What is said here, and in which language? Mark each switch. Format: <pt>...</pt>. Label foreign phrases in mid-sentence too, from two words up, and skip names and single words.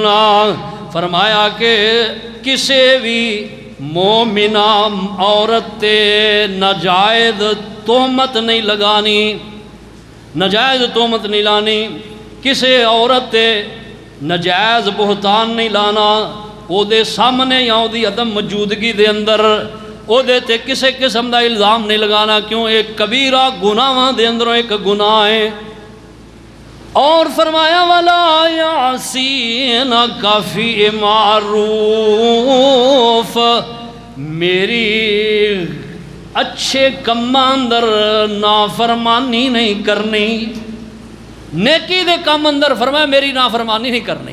<pa>فرمایا کہ کسے بھی مومنہ عورت تے ناجائز تہمت نہیں لگانی، ناجائز تہمت نہیں لانی، کسے عورت تے ناجائز بہتان نہیں لانا، او دے سامنے یا او دی عدم موجودگی دے اندر او دے تے کسے قسم دا الزام نہیں لگانا. کیوں؟ ایک کبیرہ گناہاں دے اندروں ایک گناہ ہے. اور فرمایا</pa> <ar>ولا یعصینک فی معروف،</ar> <pa>میری اچھے کماں اندر نافرمانی نہیں کرنی، نیکی دے کام اندر فرمایا میری نافرمانی نہیں کرنی.</pa>